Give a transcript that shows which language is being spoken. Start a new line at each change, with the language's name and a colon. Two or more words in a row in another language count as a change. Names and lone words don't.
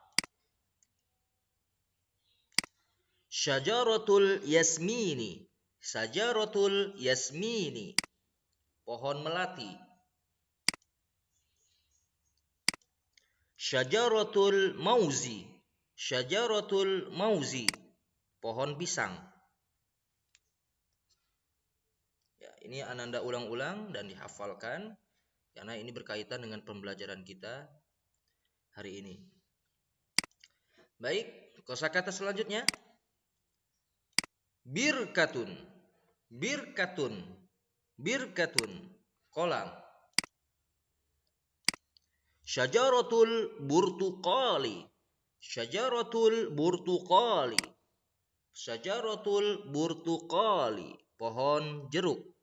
Arabic: شجرة الياسمين، شجرة الياسمين,
Indonesian: pohon melati.
Arabic: شجرة الموز، شجرة الموز,
Indonesian: pohon pisang. Ya, ini Ananda ulang-ulang dan dihafalkan karena ini berkaitan dengan pembelajaran kita hari ini. Baik, kosakata selanjutnya.
Arabic: بركة، بركة، بركة, kolam. شجرة البرتقال، شجرة البرتقال، شجرة البرتقال,
Indonesian: pohon jeruk.